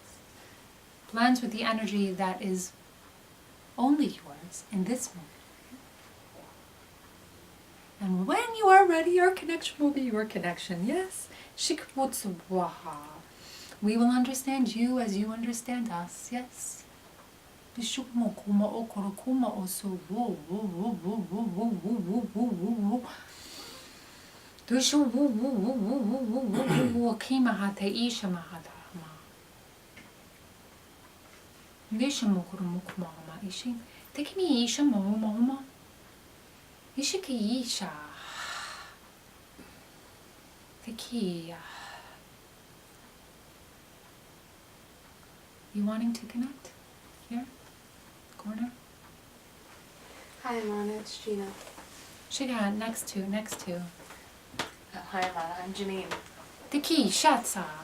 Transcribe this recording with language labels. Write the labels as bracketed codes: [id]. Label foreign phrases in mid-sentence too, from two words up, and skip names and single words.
[en] Blends with the energy that is only yours in this moment. And when you are ready, your connection will be your connection, yes? Shikmutsuwaha. We will understand you as you understand us, yes? Bishukmo kuma okoro kuma osu wo wo wo wo wo wo wo wo wo wo. Dushu wo wo wo wo wo wo wo wo kima hate isha mahada ma. Bishamo kurumu kuma ma ishi. Tekimi isha mo mo mo. Ishiki isha. Tekia. You wanting to connect? Here? Corner? Hi, Amana. It's Gina. Shiga, next to. Oh, hi, Amana. I'm Janine. Tiki, shatsa.